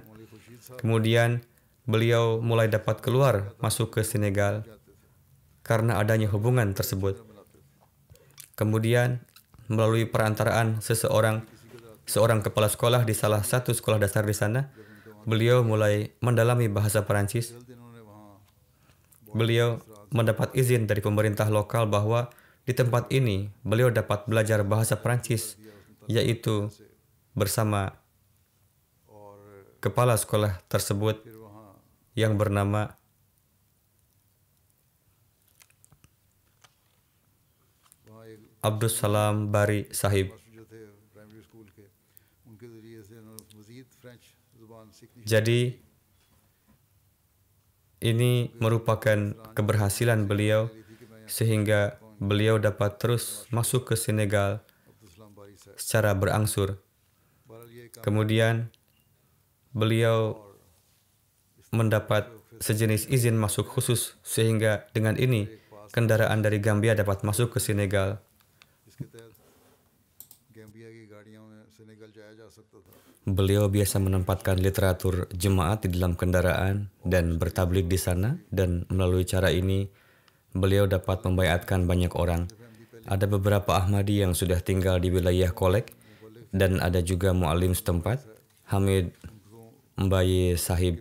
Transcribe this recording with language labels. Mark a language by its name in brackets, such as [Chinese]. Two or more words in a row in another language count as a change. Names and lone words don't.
[Indonesian] Kemudian, beliau mulai dapat keluar masuk ke Senegal karena adanya hubungan tersebut. Kemudian, melalui perantaraan seorang kepala sekolah di salah satu sekolah dasar di sana, beliau mulai mendalami bahasa Perancis. [Urdu] جلد انہوں نے وہاں [Indonesian] Beliau mendapat izin dari pemerintah lokal bahwa di tempat ini beliau dapat belajar bahasa Perancis, yaitu bersama [Urdu] और [Indonesian] kepala sekolah tersebut [Urdu] پھر وہاں [Indonesian] yang bernama [Urdu] एक Abdus Salam Bari Sahib. ماسٹر جو تھے پرائمری اسکول کے، ان کے ذریعے سے انہوں نے مزید فرنچ زبان سیکھنی [Indonesian] Jadi ini merupakan keberhasilan beliau sehingga beliau dapat terus masuk ke Senegal [Urdu] अब्दुल बारी साहब। [Indonesian] secara berangsur. [Urdu] بہرحال یہ کام [Indonesian] Kemudian beliau mendapat sejenis izin masuk khusus sehingga dengan ini kendaraan dari Gambia dapat masuk ke Senegal. [Urdu] اس کے تحت گیمبیا کی گاڑیوں میں سینیگال جایا جا سکتا تھا. [Indonesian] Beliau biasa menempatkan literatur jemaat di dalam kendaraan dan bertablik di sana, dan melalui cara ini beliau dapat membaiatkan banyak orang. Ada beberapa Ahmadi yang sudah tinggal di wilayah Kolek dan ada juga mu'alim setempat, Hamid Mbaye Sahib.